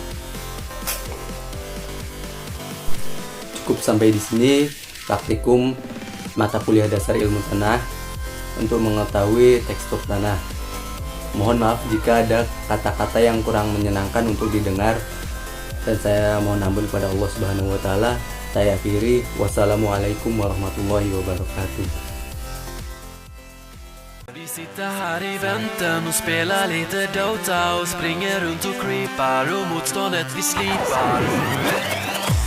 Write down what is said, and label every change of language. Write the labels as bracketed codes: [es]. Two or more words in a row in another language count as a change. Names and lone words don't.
[id] Cukup sampai di sini praktikum mata kuliah dasar ilmu tanah untuk mengetahui tekstur tanah. Mohon maaf jika ada kata-kata yang kurang menyenangkan untuk didengar, dan saya mohon ampun kepada Allah [ar] سبحانه وتعالى. [id] Saya akhiri, [ar] والسلام عليكم ورحمة الله وبركاته. [sv] Vi sitter här i väntan och spelar lite Dota och springer runt och creepar och motståndet vi slipar.